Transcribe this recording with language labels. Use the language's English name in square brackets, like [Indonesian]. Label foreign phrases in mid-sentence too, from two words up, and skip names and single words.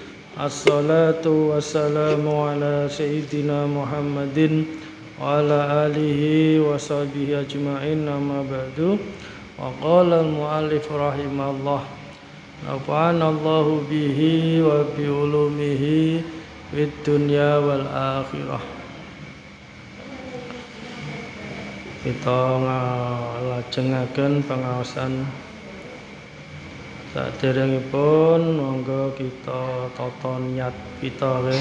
[Arabic] والصلاة والسلام على سيدنا محمد وعلى آله وصحبه أجمعين أما بعد وقال المؤلف رحمه الله نفعنا الله به وبعلومه في الدنيا والآخرة. [Javanese] Kita ngalajengaken pengaosan saderengipun monggo kita tata niat kita nggih.